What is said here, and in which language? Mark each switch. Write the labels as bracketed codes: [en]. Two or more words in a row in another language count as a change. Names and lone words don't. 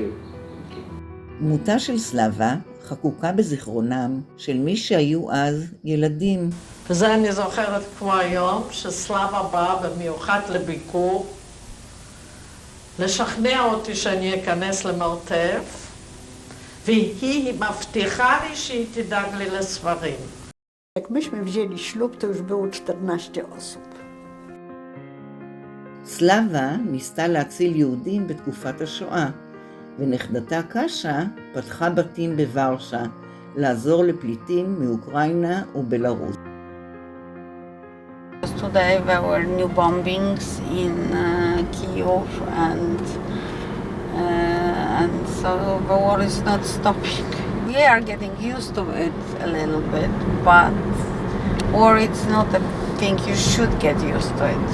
[he] דמותה של סלבה חקוקה בזיכרונם של מי שהיו אז ילדים. וזה אני זוכרת כמו היום, שסלבה באה במיוחד לביקור, לשכנע אותי שאני אכנס למרתף, והיא מבטיחה לי שהיא תדאג לי לספרים. [pl] Jak myśmy wzięli ślub, to już było 14 osób. [he] סלבה ניסתה להציל יהודים בתקופת השואה, ונכדתה קאשה פתחה בתים בוורשה, לעזור לפליטים מאוקראינה ובלרוס. [en] Today there were new bombings in Kyiv and so the war is not stopping. We are getting used to it a little bit, but war it's not a thing you should get used to it.